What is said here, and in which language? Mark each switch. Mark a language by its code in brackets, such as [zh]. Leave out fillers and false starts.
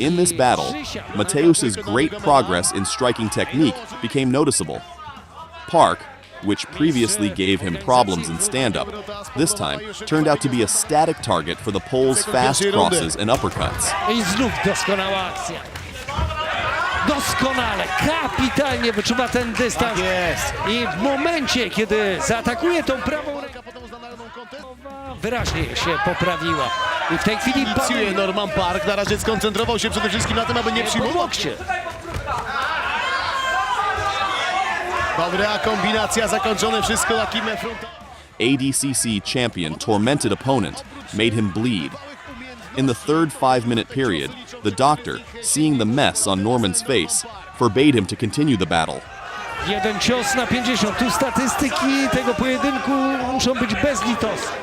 [en] In this battle, Mateusz's great progress in striking technique became noticeable. Park, which previously gave him problems in stand-up, this time turned out to be a static target for the Pole's fast crosses and uppercuts. [pl] I znów doskonała akcja. Doskonale, kapitalnie wyczuwa ten dystans. I w momencie, kiedy zaatakuje tą prawą ręką, wyraźnie się poprawiła. I w tej chwili Inicjuje Norman Park, na razie skoncentrował się przede wszystkim na tym, aby nie przyjmować łokcie. Dobra kombinacja, zakończone wszystko takim frontalnym. [en] ADCC champion tormented opponent made him bleed. In the third 5-minute period, the doctor, seeing the mess on Norman's face, forbade him to continue the battle. [pl] Jeden cios na 50. Tu statystyki tego pojedynku muszą być bezlitosne.